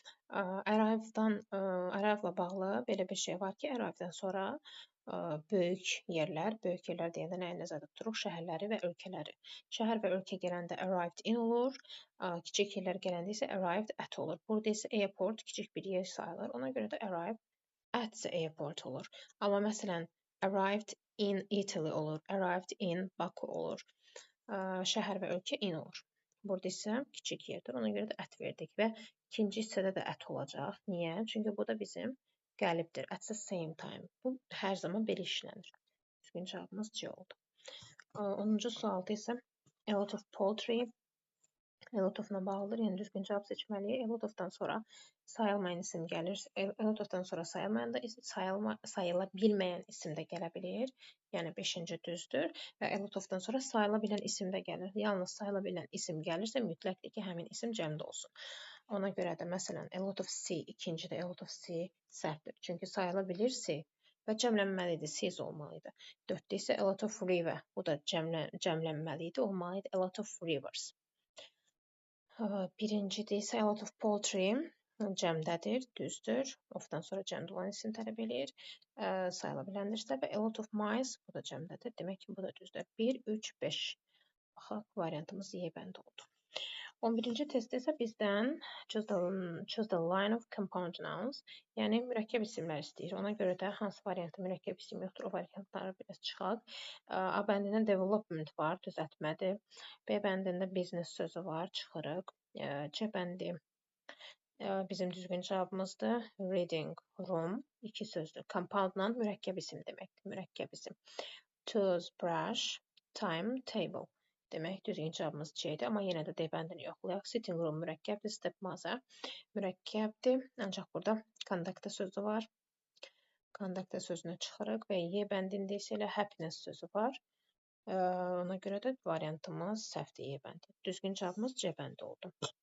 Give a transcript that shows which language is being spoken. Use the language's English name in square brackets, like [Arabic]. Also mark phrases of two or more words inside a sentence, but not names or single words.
[Azerbaijani] Arrive-la bağlı belə bir şey var ki, arrive-dən sonra böyük yerlər deyəndə nəyi nəzərdə tuturuq? Şəhərləri və ölkələri. Şəhər və ölkə gələndə [English] arrived in [Azerbaijani] olur, kiçik yerlər gələndə isə [English] arrived at [Azerbaijani] olur. Burada isə airport kiçik bir yer sayılır, ona görə də [English] arrive at the airport [Azerbaijani] olur. Amma məsələn, [English] arrived in Italy olur, arrived in Baku olur. [Azerbaijani] Şəhər və ölkə in olur. Burada isə kiçik yerdir, ona görə də ət verdik və ikinci hissədə də ət olacaq. Niyə? Çünki bu da bizim gəlibdir. [English] At the same time. [Azerbaijani] Bu hər zaman belə işlənir. Düzgün cavabımız C oldu. 10-cu sualda isə [English] a lot of poultry, a lot of-la [Azerbaijani] bağlıdır. Yəni düzgün cavab seçməliyik. [English] A lot of-dan [Azerbaijani] sonra sayılmayan isim gəlir. [English] A lot of-dan [Azerbaijani] sonra sayıla bilməyən isim də gələ bilir. Yəni 5-ci düzdür. Və [English] a lot of-dan [Azerbaijani] sonra sayıla bilən isim də gəlir. Yalnız sayıla bilən isim gəlirsə mütləqdir ki, həmin isim cəmdə olsun. Ona görə də məsələn [English] a lot of C, [Azerbaijani] ikincidə [English] a lot of C [Azerbaijani] səhvdir. Çünki sayıla bilir C və cəmlənməlidir, C's olmalıdır. 4-də isə [English] a lot of river. [Azerbaijani] Bu da cəmlənməlidir, olmalıdır [English] a lot of rivers. [Azerbaijani] Birincidə isə [English] a lot of poultry [Azerbaijani] cəmdədir, düzdür. Of-dan sonra cəmdə olan isim tələb eləyir. Sayıla biləndirsə və [English] a lot of mice [Azerbaijani] bu da cəmdədir. Demək ki, bu da düzdür. 1, 3, 5. Baxaq, variantımız Y bəndi oldu. 11-ci testdə isə bizdən [English] choose the line of compound nouns, [Azerbaijani] yəni mürəkkəb isimlər istəyir. Ona görə də hansı variantda mürəkkəb isim yoxdur, o variantları biraz çıxaq. A bəndində development var, düzəltmədir. B bəndində business sözü var, çıxırıq. C bəndi bizim düzgün cavabımızdır. [English] Reading room, 2 sözdür. [Azerbaijani] Compoundla mürəkkəb isim deməkdir, mürəkkəb isim. [English] Tools, brush, time, table. [Azerbaijani] Demək, düzgün cavabımız C-dir, amma yenə də D bəndini yoxlayaq. [English] Sitting room [Azerbaijani] mürəkkəbdir, stepmother mürəkkəbdir. Ancaq burada conductor sözü var. Conductor sözünü çıxırıq və Y bəndində isə elə happiness sözü var. Ona görə də variantımız səhvdir, Y bəndi. Düzgün cavabımız C bəndi oldu.